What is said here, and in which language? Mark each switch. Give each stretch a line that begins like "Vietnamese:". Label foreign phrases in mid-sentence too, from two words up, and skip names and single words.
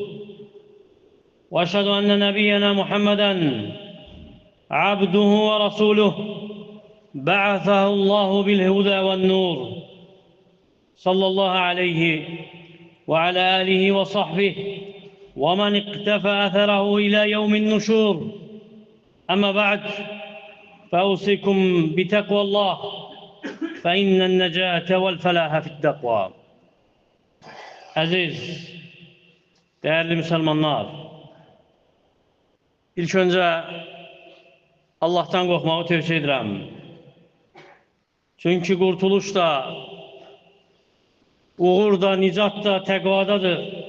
Arabic: وأشهد أن نبينا محمدًا عبده ورسوله بعثه الله بالهدى والنور، صلى الله عليه وعلى آله وصحبه ومن اقتفى أثره إلى يوم النشور. أما بعد، فأوصيكم بتقوى الله، فإن النجاة والفلاح في التقوى.
Turkish: Aziz, değerli Müslümanlar, ilk önce Allah'tan
Azerbaijani: qorxmağı tövsiyə edirəm. Çünki qurtuluş da, uğur da, nicat da təqvadadır.